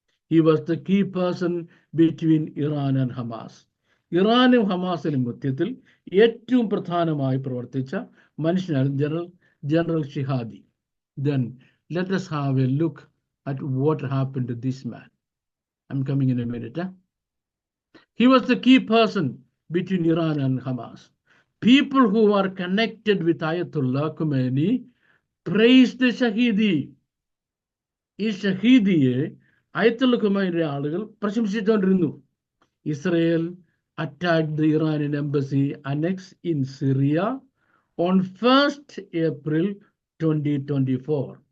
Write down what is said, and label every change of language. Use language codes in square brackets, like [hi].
[en] He was the key person between Iran and Hamas. [ml] ഇറാനും ഹമാസിനും മധ്യത്തിൽ ഏറ്റവും പ്രധാനമായി പ്രവർത്തിച്ച മനുഷ്യനാണ് general ഷിഹാദി. [en] Then let us have a look at what happened to this man. I'm coming in a minute. He was the key person between Iran and Hamas. People who are connected with Ayatollah Khomeini praised the Shahidi. [ml] ഈ ഷഹീദിയെ അയത്തുള്ള ഖുമൈനിലെ ആളുകൾ പ്രശംസിച്ചുകൊണ്ടിരുന്നു. [en] Israel attacked the Iranian embassy annex in Syria on 1st April 2024.